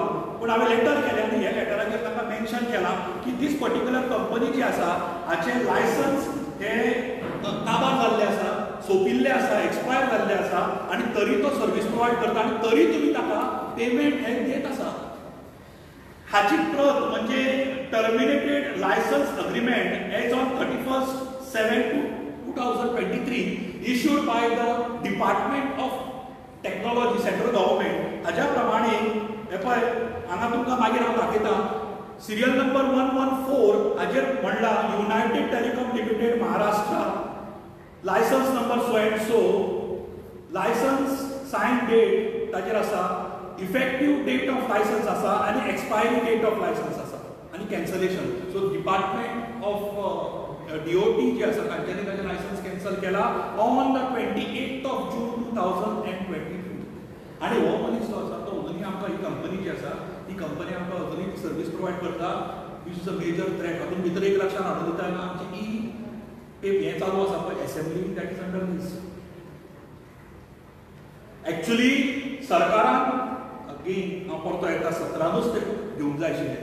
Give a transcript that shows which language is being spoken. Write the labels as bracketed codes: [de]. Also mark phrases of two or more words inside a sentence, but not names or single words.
[kok] पूण हांवें लेटर केलें आनी ह्या लेटराचेर ताका मेन्शन केलां की [en] this particular company [kok] जी आसा हाचे लायसन्स हे काबार जाल्ले आसा, सोंपिल्ले आसा, एक्सपायर जाल्ले आसा आणि तरी तो [en] service provide [kok] करता आणि तरी तुमी ताका पेमेंट हे देत आसा. हाची प्रत म्हणजे [en] terminated licence agreement as on 31/7/2023 issued by the Department of Technology central government. [kok] हाच्या प्रमाणे हे पळय हांगा तुमकां मागीर हांव दाखयता. [en] serial number [kok] 114 हाचेर म्हणला युनायटेड टेलिकॉम लिमिटेड महाराष्ट्र, [en] licence number so and so, licence sign date [kok] ताचेर आसा, [en] effective date of licence [kok] आसा आणि [en] expiry date of licence [kok] आसा आणि कॅन्सलेशन. सो [en] department of DOT [kok] जे आसा तांच्यांनी ताचें [en] licence cancel [kok] केला [en] on the 28th of June 2022. [kok] आणि हो मनीस जो आसा तो अजुनूय आमकां ही कंपनी जी आसा ती कंपनी आमकां अजुनूय [en] service provide [kok] करता. [en] which is a major threat. [kok] हातूंत भितर एक लक्षांत हाडून दिता आमची हे चालू आसा पळय असेंब्ली [en] that is under this. [kok] एक्चुअली सरकारान अगेन हांव परतो येता 17नूच ते घेवंक जाय आशिल्लें.